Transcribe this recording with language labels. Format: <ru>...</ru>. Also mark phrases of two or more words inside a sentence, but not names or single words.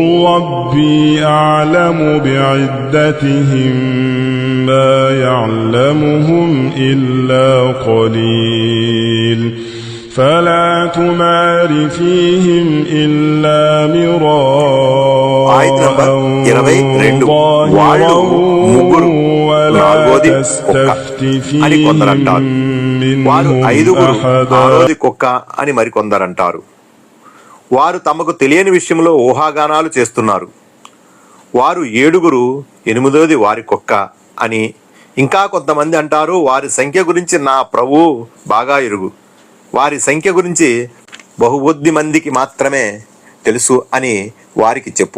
<ar>ربي أعلم بعدتهم ما يعلمهم إلا قليل فلا تمار فيهم إلا مراء ظاهرا ولا تستفت فيهم منهم أحدا.</ar> <te>వారు తమకు తెలియని విషయంలో ఊహాగానాలు చేస్తున్నారు. వారు 7, 8ది వారి కుక్క అని. ఇంకా కొంతమంది అంటారు, వారి సంఖ్య గురించి నా ప్రభు బాగా ఎరుగు, వారి సంఖ్య గురించి బహుబుద్ధి మందికి మాత్రమే తెలుసు అని వారికి చెప్పు.</te>